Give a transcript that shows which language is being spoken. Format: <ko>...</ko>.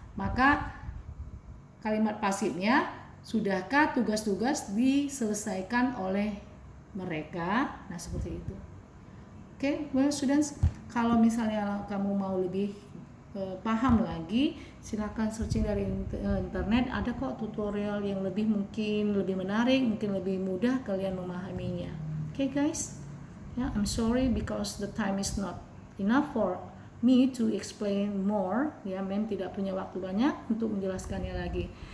<id>Maka kalimat pasifnya, sudahkah tugas-tugas diselesaikan oleh mereka? Nah, seperti itu. Oke,</id> <en>well students,</en> <id>kalau misalnya kamu mau lebih paham lagi, silakan searching dari internet. Ada kok tutorial yang mungkin lebih menarik, mungkin lebih mudah kalian memahaminya.</id> <en>Okay guys, yeah, I'm sorry because the time is not enough for me to explain more.</en> <id>Ya, tidak punya waktu banyak untuk menjelaskannya lagi.</id>